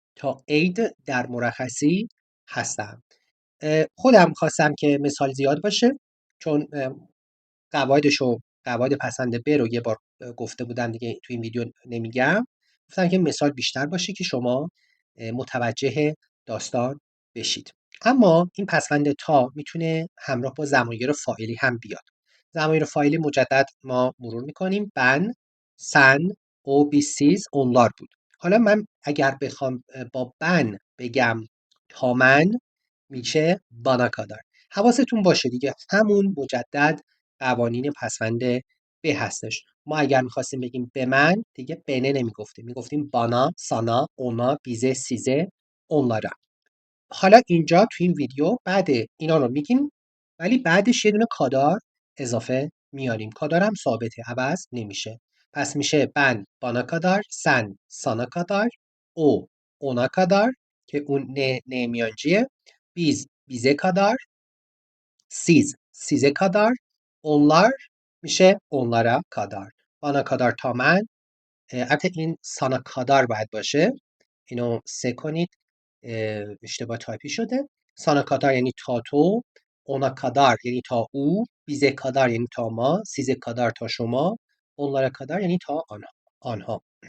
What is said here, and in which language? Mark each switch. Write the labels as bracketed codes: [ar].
[fa] تا عید در مرخصی هستم. خودم خواستم که مثال زیاد باشه، چون قواعد پسند ب رو یه بار گفته بودم دیگه، تو این ویدیو نمیگم. گفتم که مثال بیشتر باشه که شما متوجه داستان بشید. اما این پسوند تا میتونه همراه با ضمایر فاعلی هم بیاد. ضمایر فاعلی مجدد ما مرور میکنیم. [tr] Ben, sen, o, biz, siz, onlar بود. [fa] حالا من اگر بخوام با ben بگم تا من، میشه [tr] bana kadar. [fa] حواستون باشه دیگه، همون مجدد قوانین پسوند به هستش. ما اگر میخواستیم بگیم به من، دیگه بنه نمیگفتیم، میگفتیم بانا، سانا، اونا، بیزه، سیزه، اونلارا. حالا اینجا تو این ویدیو بعد اینا رو میگیم، ولی بعدش یه دونه کادار اضافه میاریم. کادار هم ثابته، عوض نمیشه. پس میشه [tr] ben bana kadar, sen sana kadar, o ona kadar [fa] که اون نه میانجیه. [tr] biz bize kadar, siz size kadar, onlar میشه onlara kadar. bana kadar [fa] تا من. البته این [tr] sana kadar [fa] باید باشه، اینو سه کنید، اشتباه تایپی شده. [tr] sana kadar [fa] یعنی تا تو، [tr] ona kadar [fa] یعنی تا او، [tr] bize kadar [fa] یعنی تا ما، [tr] size kadar [fa] تا شما، [tr] onlara kadar [fa] یعنی تا آنها.